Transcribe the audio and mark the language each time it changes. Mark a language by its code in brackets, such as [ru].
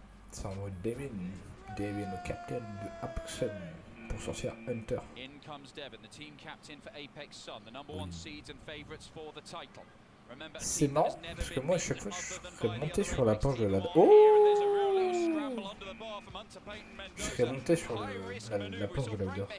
[fr] C'est en mode Devin, le captain de Apex Sun pour sortir Hunter. [en] In comes Devin, the team captain for Apex Sun, the number 1 seeds and favorites for the title. [fr] C'est marrant, parce que moi à chaque fois je serais monté sur la planche de la... Oh, je serais monté sur la planche de la...